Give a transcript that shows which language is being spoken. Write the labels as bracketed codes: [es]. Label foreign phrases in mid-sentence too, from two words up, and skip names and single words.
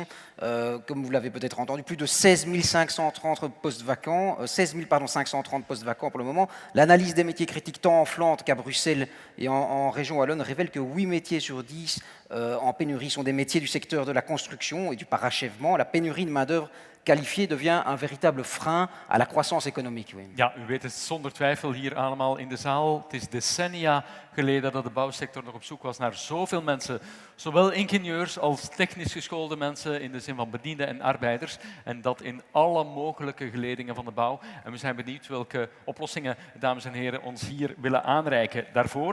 [fr] Comme vous l'avez peut-être entendu, plus de 16 530 postes vacants, 530 postes vacants pour le moment. L'analyse des métiers critiques tant en Flandre qu'à Bruxelles et en région wallonne révèle que 8 métiers sur 10 en pénurie sont des métiers du secteur de la construction et du parachèvement. La pénurie de main-d'œuvre qualifié devient een véritable frein à la croissance économique. Oui. [nl] Ja, u weet het zonder twijfel hier allemaal in de zaal. Het is decennia geleden dat de bouwsector nog op zoek was naar zoveel mensen. Zowel ingenieurs als technisch geschoolde mensen in de zin van bedienden en arbeiders. En dat in alle mogelijke geledingen van de bouw. En we zijn benieuwd welke oplossingen, dames en heren, ons hier willen aanreiken daarvoor.